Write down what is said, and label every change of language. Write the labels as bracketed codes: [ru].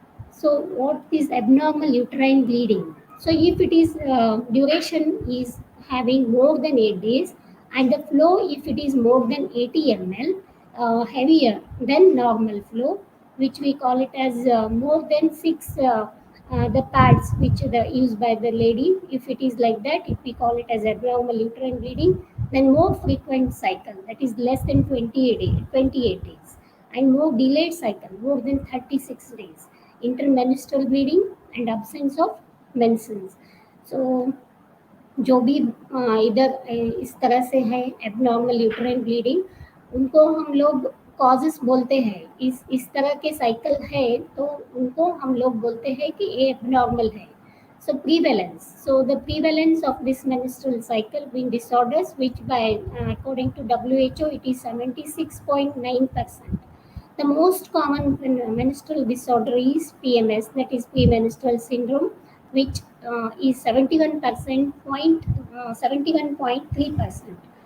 [en] So, what is abnormal uterine bleeding? So, if it is duration is having more than 8 days, and the flow, if it is more than 80 ml, heavier than normal flow, which we call it as more than 6 the pads which are used by the lady. If it is like that, if we call it as abnormal uterine bleeding, then more frequent cycle, that is less than 28 days, and more delayed cycle, more than 36 days, intermenstrual bleeding, and absence of menses. [hi] So जो भी इधर इस तरह से है abnormal uterine bleeding, उनको हम लोग कॉजेस बोलते हैं. इस तरह के साइकिल है तो उनको हम लोग बोलते हैं कि ये एबनॉर्मल है. [en] So prevalence. So the prevalence of this menstrual cycle being disorders, which by according to WHO it is 76.9%. The most common menstrual disorder is PMS, that is premenstrual syndrome, which is 71.3%.